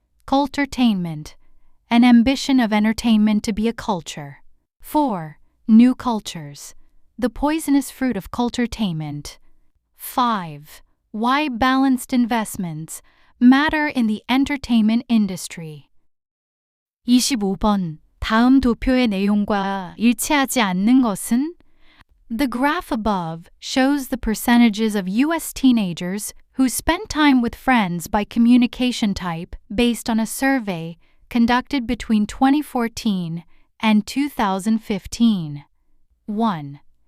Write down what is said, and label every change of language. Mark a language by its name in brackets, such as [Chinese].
[English] Culturetainment, an ambition of entertainment to be a culture. 4. New cultures, the poisonous fruit of culturetainment. 5. Why balanced investments matter in the entertainment industry. [Korean] 25번. 다음 도표의 내용과 일치하지 않는 것은? [English] The graph above shows the percentages of U.S. teenagers who spent time with friends by communication type based on a survey conducted between 2014 and 2015. 1.